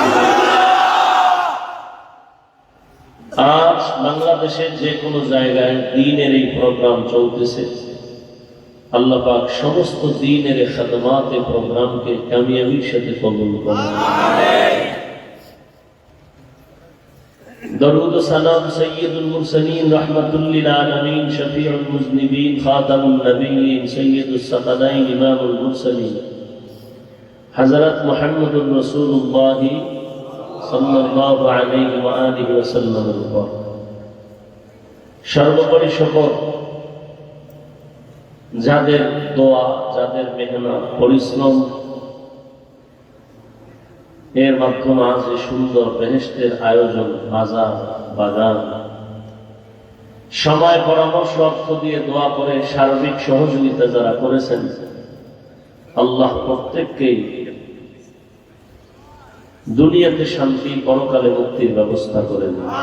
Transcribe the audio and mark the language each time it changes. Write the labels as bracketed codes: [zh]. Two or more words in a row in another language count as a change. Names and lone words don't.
[bn] আজ বাংলাদেশের যে কোনো জায়গায় দ্বীনের এই প্রোগ্রাম চলতেছে, আল্লাহ পাক সমস্ত দ্বীনের খাদমাতে প্রোগ্রামকে কামিয়াবির সাথে কবুল করেন। [ur] درود سلام سید المرسلین رحمت للعالمین شفیع المذنبین خاتم النبیین سید الثقلین امام المرسلین حضرت محمد رسول اللہ صلی اللہ علیہ وآلہ وسلم [bn] উপর সর্বোপরি শকর যাদের দোয়া, যাদের মেহনত, পরিশ্রম এর মাধ্যমে আজ সুন্দর বেহেশতের আয়োজন, বাজার, বাগান, সময়, পরামর্শ, অর্থ দিয়ে দোয়া করে সার্বিক সহযোগিতা যারা করেছেন, আল্লাহ প্রত্যেককেই দুনিয়াতে শান্তি, পরকালে মুক্তির ব্যবস্থা করেন।